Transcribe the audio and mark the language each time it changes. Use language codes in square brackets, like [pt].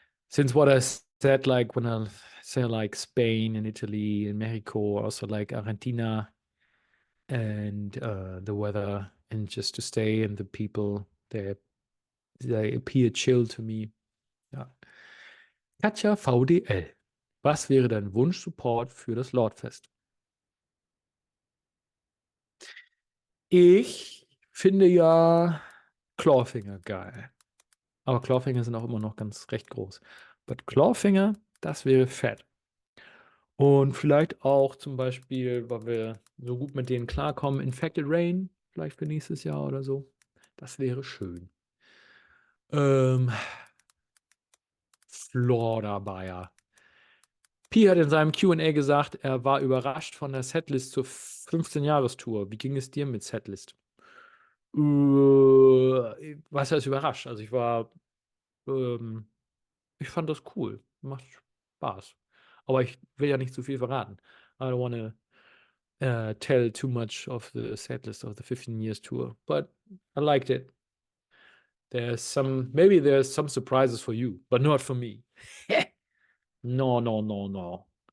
[en] Since what I said, like when I say like Spain and Italy and Mexico, also like Argentina, and the weather, and just to stay, and the people, they appear chill to me. [de] Ja. Katja VDL. Was wäre dein Wunsch-Support für das Lordfest? Ich finde ja Clawfinger geil. Aber Clawfinger sind auch immer noch ganz recht groß. But Clawfinger, das wäre fett. Und vielleicht auch zum Beispiel, weil wir so gut mit denen klarkommen, Infected Rain, vielleicht für nächstes Jahr oder so. Das wäre schön. Florida Bayer. Pi hat in seinem Q&A gesagt, er war überrascht von der Setlist zur 15-Jahres-Tour. Wie ging es dir mit Setlist? Was heißt überrascht? Also ich fand das cool. Macht Spaß. Aber ich will ja nicht zu viel verraten. [en] I don't want to tell too much of the setlist of the 15 Years Tour. But I liked it. Maybe there's some surprises for you, but not for me. No.